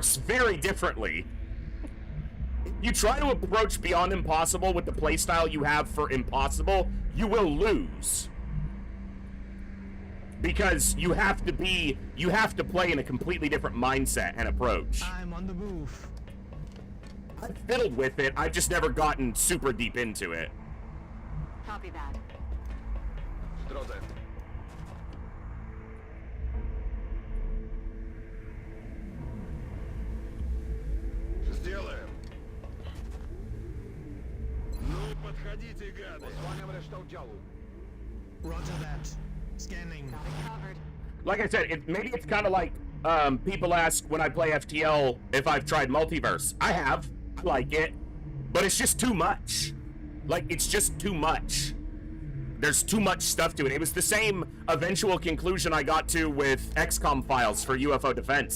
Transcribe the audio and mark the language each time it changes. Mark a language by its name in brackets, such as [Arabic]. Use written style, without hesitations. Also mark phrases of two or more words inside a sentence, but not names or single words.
[English] It works very differently. you try to approach Beyond Impossible with the playstyle you have for Impossible, you will lose. Because you have to play in a completely different mindset and approach. I'm on the move. I've fiddled with it, I've just never gotten super deep into it. Copy that. [Polish] В drodze. Сделаем. [Russian] Ну, подходите, гады. [Polish] Osłaniam resztę oddziału. [English] Roger that. Scanning. Got it covered. Like I said, maybe it's kind of like people ask when I play FTL if I've tried Multiverse. I have. I like it. But it's just too much. Like, it's just too much. There's too much stuff to it. It was the same eventual conclusion I got to with XCOM files for UFO Defense.